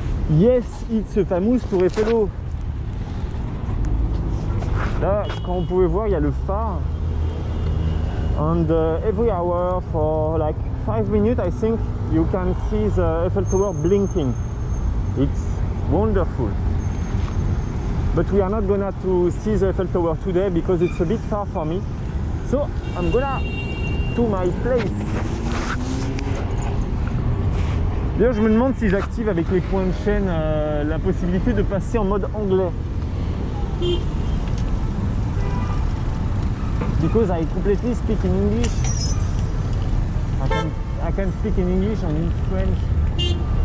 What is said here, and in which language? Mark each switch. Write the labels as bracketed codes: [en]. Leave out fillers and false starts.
[en] Yes, it's a famous Tour Eiffel. [fr] Là, quand vous pouvez voir, il y a le phare. [en] And every hour for like 5 minutes, I think you can see the Eiffel Tower blinking. It's wonderful. But we are not gonna to see the Eiffel Tower today because it's a bit far for me. So I'm gonna to my place. [fr] D'ailleurs, je me demande si j'active avec les points de chaîne la possibilité de passer en mode anglais. [en] Because I completely speak in English. I can speak in English and in French.